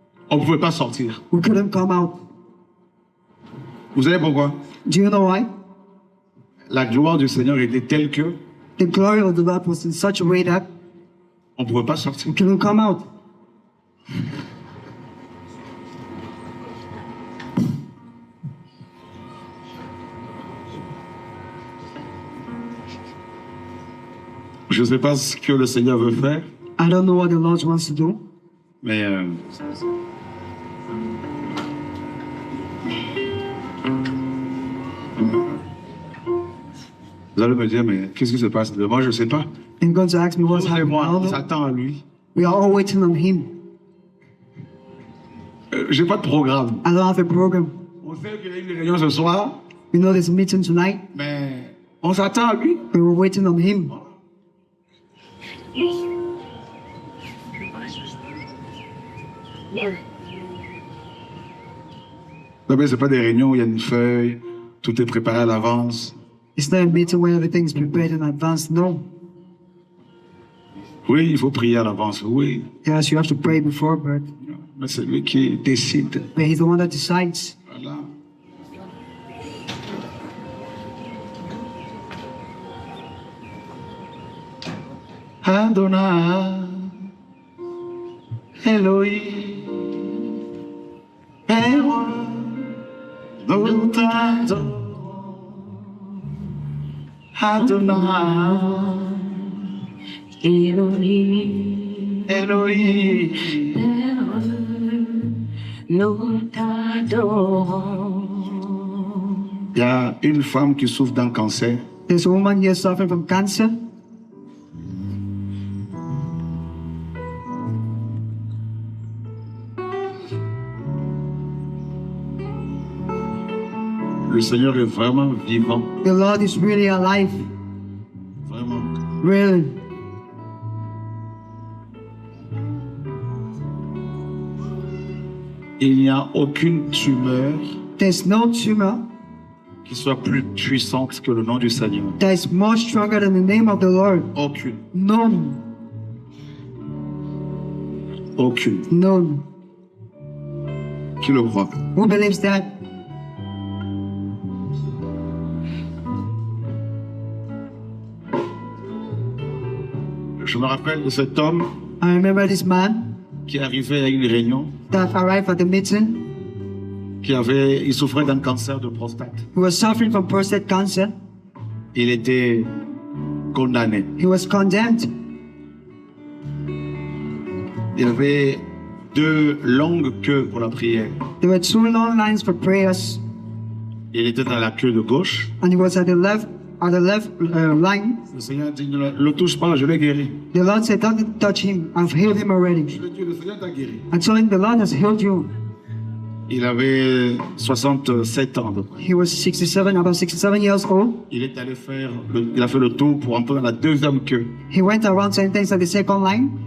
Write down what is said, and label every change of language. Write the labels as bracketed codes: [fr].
[fr] On ne pouvait pas sortir. [en] We couldn't come out. [fr] Vous savez pourquoi? [en] Do you know why? [fr] La gloire du Seigneur était telle que [en] The glory of the Lord was in such a way that [fr] on ne pouvait pas sortir. [en] we couldn't come out. [fr] Je ne sais pas ce que le Seigneur veut faire, [en] I don't know what the Lord wants to do. [fr] mais vous allez me dire, mais qu'est-ce qui se passe? Moi, je ne sais pas. [en] And God's asked me what's [fr] Vous et [en] happening. I [fr] moi, [en] don't [fr] on [en] know. [fr] s'attend à lui. [en] We are all waiting on Him. [fr] J'ai pas de programme. [en] I don't have a program. [fr] On sait qu'il y a une réunion ce soir, [en] We know there's a meeting tonight, [fr] mais on s'attend à lui. [en] but we're waiting on Him. [fr] Non, mais c'est pas des réunions où il y a une feuille, tout est préparé à l'avance. [en] It's not a meeting where everything's prepared in advance. No. [fr] Oui, il faut prier à l'avance, oui. [en] Yes, you have to pray before, but [fr] mais c'est lui qui décide. [en] but He's the one that decides. [fr] Voilà. Adonai, Elohim, Père, nous t'adorons. Adonai, Elohim, Elohim. Père, nous t'adorons. Il y a une femme qui souffre d'un cancer. [en] There's a woman here suffering from cancer. [fr] Le Seigneur est vraiment vivant. [en] The Lord is really alive, [fr] Vraiment. [en] really. [fr] Il n'y a aucune tumeur [en] There's no tumor [fr] qui soit plus puissante que le nom du Seigneur. [en] that is more stronger than the name of the Lord. [fr] Aucune. [en] None, [fr] Aucune. [en] none. [fr] Qui le croit? [en] Who believes that? [fr] Je me rappelle de cet homme [en] I remember this man [fr] qui arrivait à une réunion, [en] that arrived at the meeting. [fr] il souffrait d'un cancer de prostate. [en] He was suffering from prostate cancer. [fr] Il était condamné. [en] He was condemned. [fr] Il avait 2 longues queues pour la prière. [en] There were 2 long lines for prayers, [fr] Il était dans la queue de gauche. [en] and he was at the left line. [fr] Le Seigneur dit, ne le touche pas, je l'ai guéri. [en] The Lord said, "Don't touch him. I've healed him already." [fr] Je lui ai dit, le Seigneur t'a guéri. [en] I told him, "The Lord has healed you." [fr] Il avait 67 ans. [en] He was 67, about 67 years old. [fr] Il a fait le tour pour entrer dans la 2e queue. [en] He went around saying things at the second line,